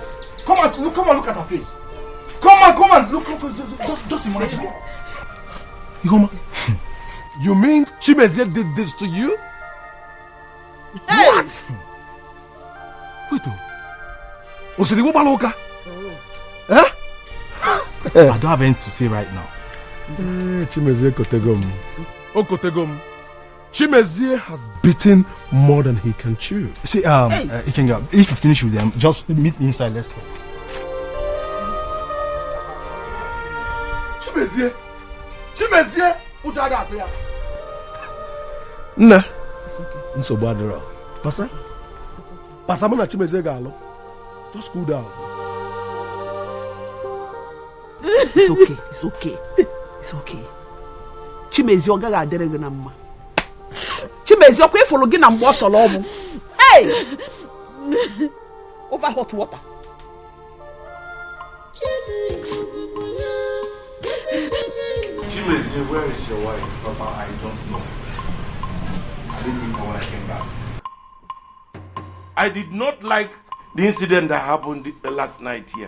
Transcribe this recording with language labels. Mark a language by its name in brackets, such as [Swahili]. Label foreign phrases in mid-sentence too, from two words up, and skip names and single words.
[English] Come and look at her face. Come on, look, just imagine. You mean Chimezie did this to you? Hey! What? Wait, was it the woman? I don't have anything to say right now. Chimezie Kotegom. Chimezie has beaten more than he can chew. See, Ikenga, if you finish with them, just meet me inside, let's talk. [Igbo] Chimezie, Nna, nsogbu adịrọ. Pasa mụ na Chimezie ga-alụ. [English] Just cool down. It's okay. [Igbo] Chimezie ọ gaghị adịrị gị na mma. Chimezie ọkwa ịfụrụ gị na mgbe ọ sọrọ ọmụ. [English] Hey! Over hot water. Chimezie, where is your wife? Papa, I don't know. I didn't even know when I came back. I did not like the incident that happened last night here.